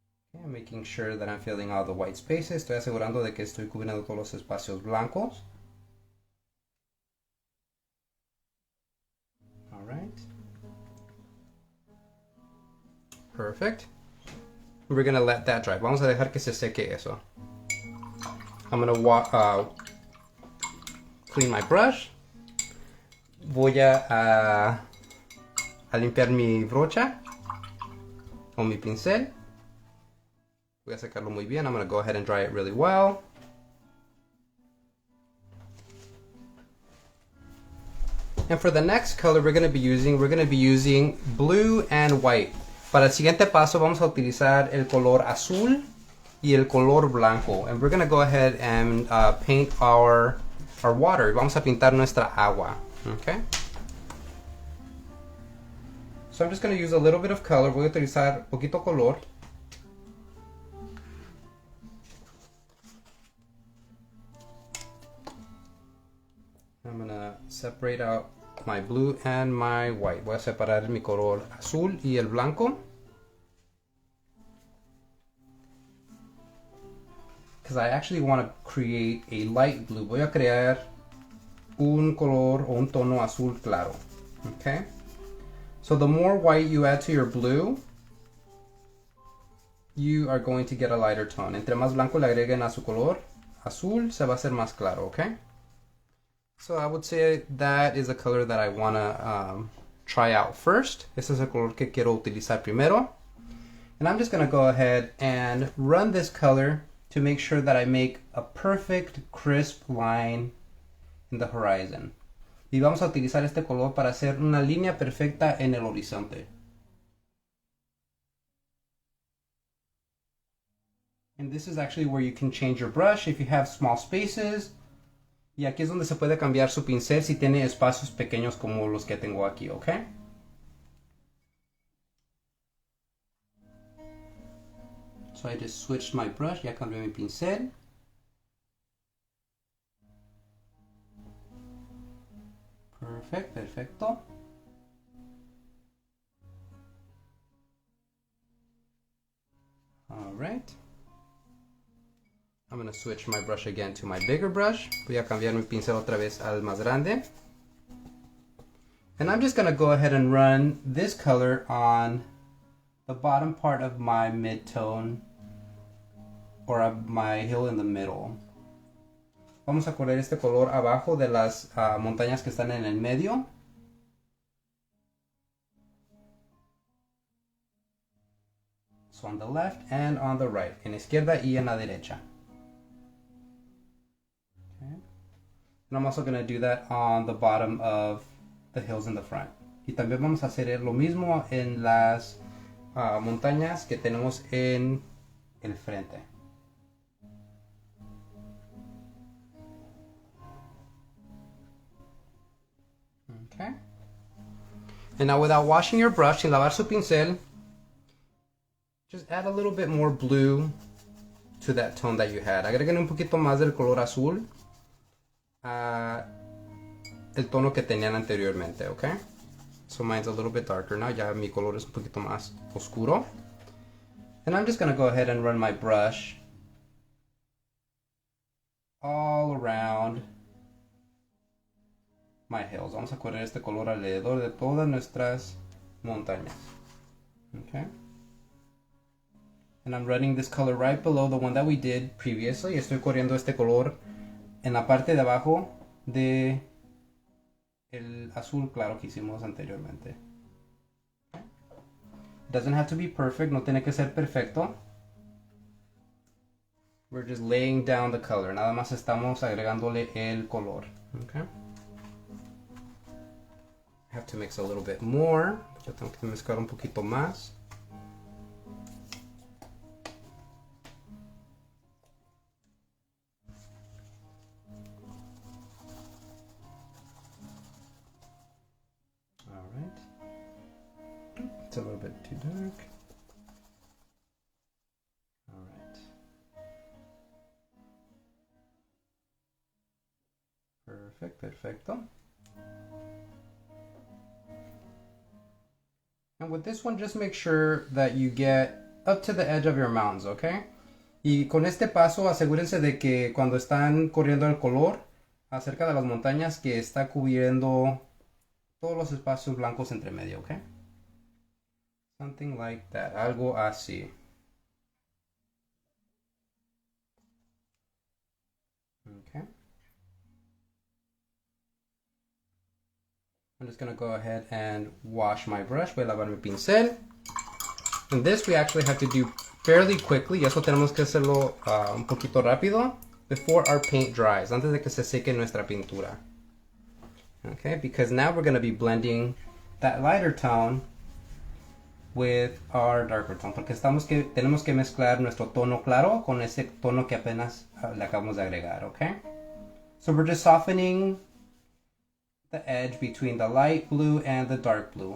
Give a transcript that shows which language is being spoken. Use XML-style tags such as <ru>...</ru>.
<en>Okay, I'm making sure that I'm filling all the white spaces.</en> <es>Estoy asegurando de que estoy cubriendo todos los espacios blancos.</es> <en>All right. Perfect. We're gonna let that dry.</en> <es>Vamos a dejar que se seque eso.</es> <en>I'm gonna clean my brush.</en> <es>Voy a limpiar mi brocha o mi pincel. Voy a secarlo muy bien.</es> <en>I'm going to go ahead and dry it really well. And for the next color we're going to be using blue and white.</en> <es>Para el siguiente paso vamos a utilizar el color azul y el color blanco.</es> <en>And we're going to go ahead and paint our water.</en> <es>Vamos a pintar nuestra agua.</es> <en>Okay? So I'm just going to use a little bit of color.</en> <es>Voy a utilizar poquito color.</es> <en>I'm going to separate out my blue and my white.</en> <es>Voy a separar mi color azul y el blanco.</es> <en>Because I actually want to create a light blue.</en> <es>Voy a crear un color o un tono azul claro.</es> <en>Okay? So the more white you add to your blue, you are going to get a lighter tone.</en> <es>Entre más blanco le agreguen a su color azul, se va a hacer más claro, okay?</es> <en>So I would say that is a color that I want to try out first.</en> <es>Este es el color que quiero utilizar primero.</es> <en>And I'm just going to go ahead and run this color to make sure that I make a perfect crisp line in the horizon.</en> <es>Y vamos a utilizar este color para hacer una línea perfecta en el horizonte.</es> <en>And this is actually where you can change your brush if you have small spaces.</en> <es>Y aquí es donde se puede cambiar su pincel si tiene espacios pequeños como los que tengo aquí, ¿ok?</es> <en>So I just switched my brush,</en> <es>ya cambié mi pincel. Perfecto.</es> <en>All right. I'm going to switch my brush again to my bigger brush.</en> <es>Voy a cambiar mi pincel otra vez al más grande.</es> <en>And I'm just going to go ahead and run this color on the bottom part of my mid-tone or of my hill in the middle.</en> <es>Vamos a correr este color abajo de las montañas que están en el medio.</es> <en>So on the left and on the right.</en> <es>En la izquierda y en la derecha.</es> <en>Okay. And I'm also going to do that on the bottom of the hills in the front.</en> <es>Y también vamos a hacer lo mismo en las montañas que tenemos en el frente.</es> <en>Okay. And now without washing your brush,</en> <es>sin lavar su pincel,</es> <en>just add a little bit more blue to that tone that you had.</en> <es>Agreguen un poquito más del color azul a el tono que tenían anteriormente, okay?</es> <en>So mine's a little bit darker now.</en> <es>Ya mi color es un poquito más oscuro.</es> <en>And I'm just going to go ahead and run my brush all around my hills.</en> <es>Vamos a correr este color alrededor de todas nuestras montañas.</es> <en>Okay. And I'm running this color right below the one that we did previously.</en> <es>Estoy corriendo este color en la parte de abajo de el azul claro que hicimos anteriormente.</es> <en>Okay. It doesn't have to be perfect,</en> <es>no tiene que ser perfecto.</es> <en>We're just laying down the color.</en> <es>Nada más estamos agregándole el color.</es> <en>Okay. I have to mix a little bit more.</en> <es>Yo tengo que mezclar un poquito más.</es> <en>All right. It's a little bit too dark. All right. Perfect, perfecto. And with this one, just make sure that you get up to the edge of your mountains, okay?</en> <es>Y con este paso, asegúrense de que cuando están corriendo el color acerca de las montañas, que está cubriendo todos los espacios blancos entre medio, okay?</es> <en>Something like that,</en> <es>algo así.</es> <en>Okay. I'm just going to go ahead and wash my brush.</en> <es>Voy a lavar mi pincel.</es> <en>And this we actually have to do fairly quickly.</en> <es>Y eso tenemos que hacerlo un poquito rápido</es> <en>before our paint dries.</en> <es>Antes de que se seque nuestra pintura.</es> <en>Okay, because now we're going to be blending that lighter tone with our darker tone.</en> <es>Porque tenemos que mezclar nuestro tono claro con ese tono que apenas le acabamos de agregar.</es> <en>Okay? So we're just softening the edge between the light blue and the dark blue.</en>